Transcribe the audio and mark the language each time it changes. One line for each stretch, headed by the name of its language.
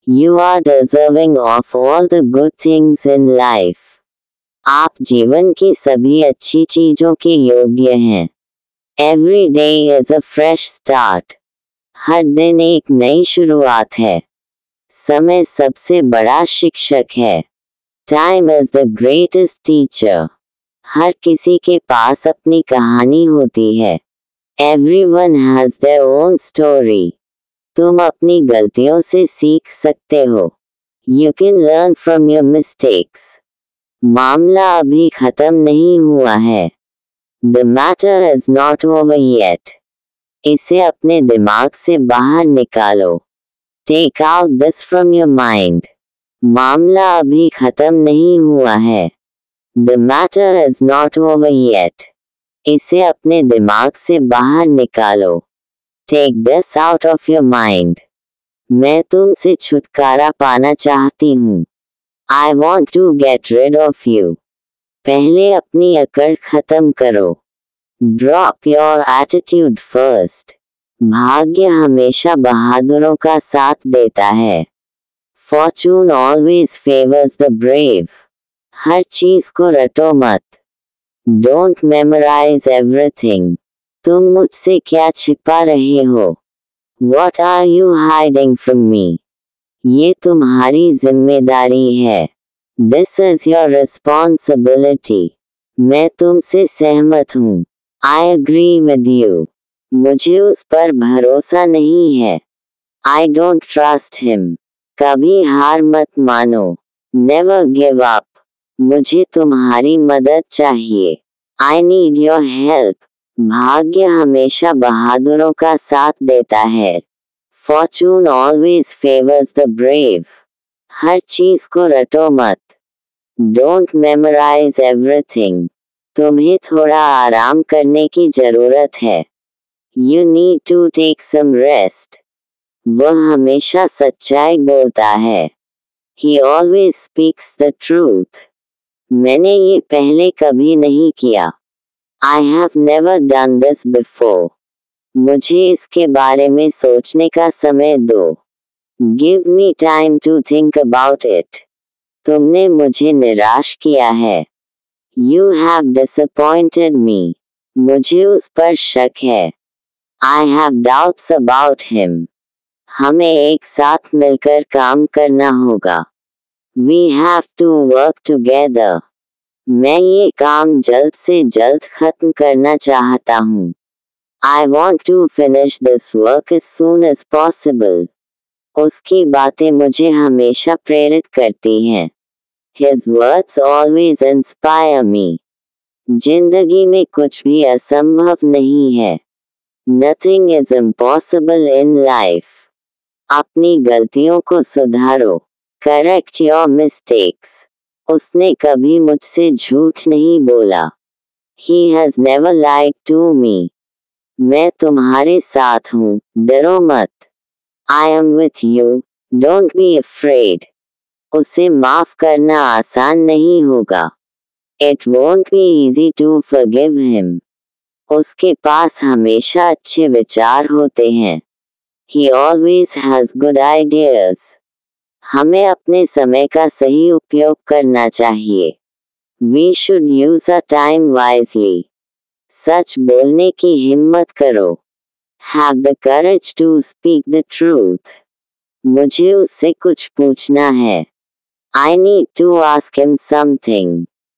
English: You are deserving of all the good things in life.
Hindi: आप जीवन की सभी अच्छी चीजों के योग्य हैं.
English: Every day is a fresh start.
Hindi: हर दिन एक नई शुरुआत है. समय सबसे बड़ा शिक्षक है.
English: Time is the greatest teacher.
Hindi: हर किसी के पास अपनी कहानी होती है.
English: Everyone has their own story.
Hindi: तुम अपनी गलतियों से सीख सकते हो.
English: You can learn from your mistakes.
Hindi: मामला अभी खत्म नहीं हुआ है.
English: The matter is not over yet.
Hindi: इसे अपने दिमाग से बाहर निकालो.
English: Take out this from your mind.
Hindi: मामला अभी खत्म नहीं हुआ है.
English: The matter is not over yet.
Hindi: इसे अपने दिमाग से बाहर निकालो.
English: Take this out of your mind.
Hindi: मैं तुमसे छुटकारा पाना चाहती हूँ.
English: I want to get rid of you.
Hindi: पहले अपनी अकड़ खत्म करो.
English: Drop your attitude first.
Hindi: भाग्य हमेशा बहादुरों का साथ देता है.
English: Fortune always favors the brave.
Hindi: हर चीज को रटो मत.
English: Don't memorize everything.
Hindi: तुम मुझसे क्या छिपा रहे हो?
English: What are you hiding from me?
Hindi: ये तुम्हारी जिम्मेदारी है.
English: This is your responsibility.
Hindi: मैं तुमसे सहमत हूँ.
English: I agree with you.
Hindi: मुझे उस पर भरोसा नहीं है.
English: I don't trust him.
Hindi: कभी हार मत मानो.
English: Never give up.
Hindi: मुझे तुम्हारी मदद चाहिए.
English: I need your help.
Hindi: भाग्य हमेशा बहादुरों का साथ देता है.
English: Fortune always favors the brave.
Hindi: हर चीज को रटो मत.
English: Don't memorize everything.
Hindi: तुम्हें थोड़ा आराम करने की जरूरत है.
English: You need to take some rest.
Hindi: वह हमेशा सच्चाई बोलता है.
English: He always speaks the truth.
Hindi: मैंने ये पहले कभी नहीं किया.
English: I have never done this before.
Hindi: मुझे इसके बारे में सोचने का समय दो.
English: Give me time to think about it.
Hindi: तुमने मुझे निराश किया है.
English: You have disappointed me.
Hindi: मुझे उस पर शक है.
English: I have doubts about him.
Hindi: हमें एक साथ मिलकर काम करना होगा.
English: We have to work together.
Hindi: मैं ये काम जल्द से जल्द खत्म करना चाहता हूँ.
English: I want to finish this work as soon as possible.
Hindi: उसकी बातें मुझे हमेशा प्रेरित करती हैं.
English: His words always inspire me.
Hindi: जिंदगी में कुछ भी असंभव नहीं है.
English: Nothing is impossible in life.
Hindi: अपनी गलतियों को सुधारो.
English: Correct your mistakes.
Hindi: उसने कभी मुझसे झूठ नहीं बोला.
English: He has never lied to me.
Hindi: मैं तुम्हारे साथ हूँ, डरो मत.
English: I am with you, don't be afraid.
Hindi: उसे माफ करना आसान नहीं होगा.
English: It won't be easy to forgive him.
Hindi: उसके पास हमेशा अच्छे विचार होते हैं.
English: He always has good ideas.
Hindi: हमें अपने समय का सही उपयोग करना चाहिए.
English: We should use our time wisely.
Hindi: सच बोलने की हिम्मत करो.
English: Have the courage to speak the truth.
Hindi: मुझे उससे कुछ पूछना है.
English: I need to ask him something.